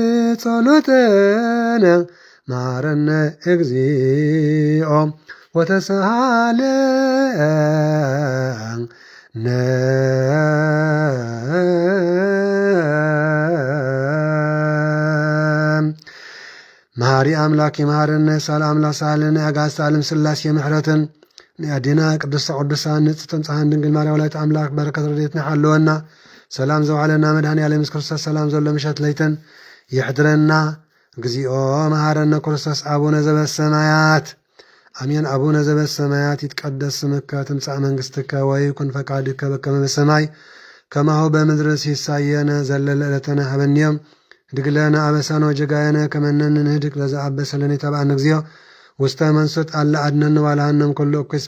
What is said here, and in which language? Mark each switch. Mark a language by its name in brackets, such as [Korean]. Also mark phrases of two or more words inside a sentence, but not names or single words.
[Geez] ጸሎተነ መሐረነ እግዚኦ ወተሳሃለነ [Tigrinya] መሐሪ አምላክ ይመሐረነ ሰላም ላሳለነ አጋዕዝተ ዓለም ሥላሴ ምሕረትን ንአዴና ቅድስተ ቅዱሳን ንጽሕት ፀሐን ድንግል ማርያም ወላዲተ አምላክ በረከት ረድኤትን ይሓልወና ሰላም ዘውዓለና መድኃኔዓለም ኢየሱስ ክርስቶስ ሰላም ዘሎ ምሸት ለይትን ይሕድረና [Geez] እግዚኦ መሐረነ ክርስቶስ አቡነ ዘበሰማያት አሜን። አቡነ ዘበሰማያት ይትቀደስ ስምከ ትምጻእ መንግሥትከ ወይኩን ፈቃድከ በከመ በሰማይ ከማሁ በምድር ሲሳየነ ዘለለ ዕለትነ ሀበነ ዮም ድግለነ አበሳነ ወጀጋየነ ከመ ንሕነኒ ለዘአበሰ ለነ ኢተባአነ እግዚኦ ውስተ መንሱት አለ አድነነ ዋልሃነም ኩሉ እኩይ